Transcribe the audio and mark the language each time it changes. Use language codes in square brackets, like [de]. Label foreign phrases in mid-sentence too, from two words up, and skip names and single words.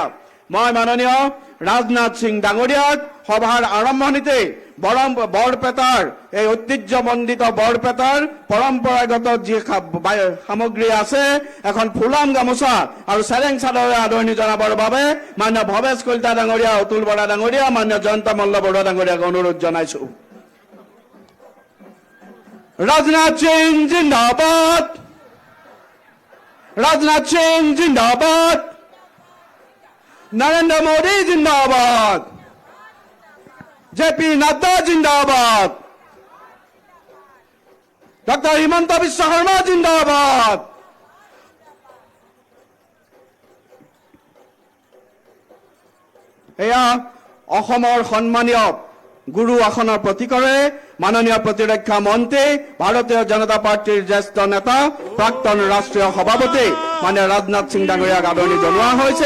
[as] মই মাননীয় ৰাজনাথ সিং ডাঙৰীয়াক সভাৰ আৰম্ভণিতে বৰপেটাৰ এই ঐতিহ্যমণ্ডিত বৰপেটাৰ পৰম্পৰাগত যি সামগ্ৰী আছে, এখন ফুলাম গামোচা আৰু চেৰেং চাদৰে আদৰণি জনাবৰ বাবে মাননীয় ভৱেশ কলিতা ডাঙৰীয়া, অতুল বৰা ডাঙৰীয়া, মাননীয় জয়ন্ত মল্ল বৰুৱা ডাঙৰীয়াক অনুৰোধ জনাইছো। ৰাজনাথ সিং জিন্দাবাদ, ৰাজনাথ সিং জিন্দাবাদ, [hi] नरेंद्र मोदी जिंदाबाद, जेपी नड्डा जिंदाबाद, डॉक्टर हिमंत बिश्व शर्मा जिंदाबाद। [as] এয়া অসমৰ সন্মানীয় গুৰু আসনৰ প্ৰতীকৰে মাননীয় প্ৰতিৰক্ষা মন্ত্ৰী ভাৰতীয় জনতা পাৰ্টিৰ জ্যেষ্ঠ নেতা প্ৰাক্তন ৰাষ্ট্ৰীয় সভাপতি মাননীয় ৰাজনাথ সিং ডাঙৰীয়াক আদৰণি জনোৱা হৈছে।